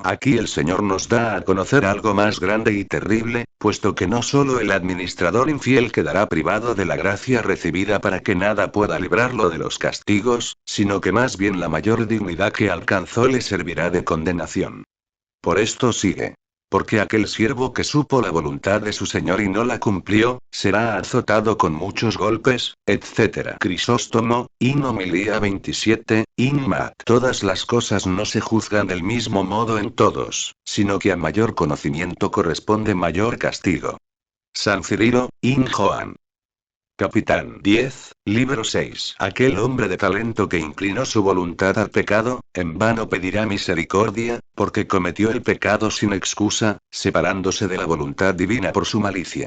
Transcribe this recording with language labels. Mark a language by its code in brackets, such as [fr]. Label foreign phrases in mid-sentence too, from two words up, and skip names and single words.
[es] Aquí el Señor nos da a conocer algo más grande y terrible, puesto que no solo el administrador infiel quedará privado de la gracia recibida para que nada pueda librarlo de los castigos, sino que más bien la mayor dignidad que alcanzó le servirá de condenación. Por esto sigue. Porque aquel siervo que supo la voluntad de su Señor y no la cumplió, será azotado con muchos golpes, etc. Crisóstomo, in homilía 27, in Mat. Todas las cosas no se juzgan del mismo modo en todos, sino que a mayor conocimiento corresponde mayor castigo. San Cirilo, in Joan. Capitán 10, libro 6. Aquel hombre de talento que inclinó su voluntad al pecado, en vano pedirá misericordia, porque cometió el pecado sin excusa, separándose de la voluntad divina por su malicia.